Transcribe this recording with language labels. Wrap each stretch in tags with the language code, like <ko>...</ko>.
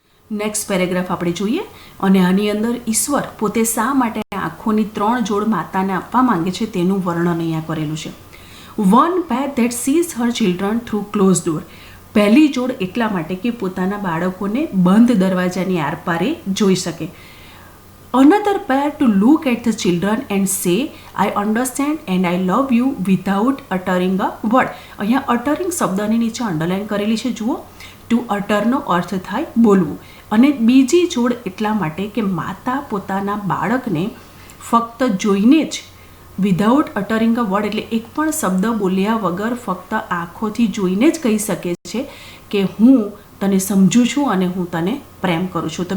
<gu>Next paragraph આપણે જોઈએ અને આની અંદર ઈશ્વર પોતે શા માટે આંખોની 3 જોડ માતાને આપવા માંગે છે તેનું વર્ણન અહીંયા કરેલું છે.</gu> <en>One pair that sees her children through close door.</en> <gu>પહેલી જોડ એટલા માટે કે પોતાના બાળકોને બંધ દરવાજાની આરપારે જોઈ શકે.</gu> <en>Another pair to look at the children and say, I understand and I love you without uttering a word.</en> <gu>અહીંયા uttering શબ્દની નીચે અંડરલાઇન કરેલી છે, જુઓ. ટુ અટરનો અર્થ થાય બોલવું. અને બીજી જોડ એટલા માટે કે માતા પોતાના બાળકને ફક્ત જોઈને જ,</gu> <en>without uttering a word</en> <gu>એટલે એક પણ શબ્દ બોલ્યા વગર ફક્ત આંખોથી જોઈને જ કહી શકે છે કે હું તને સમજું છું અને હું તને પ્રેમ કરું છું.</gu>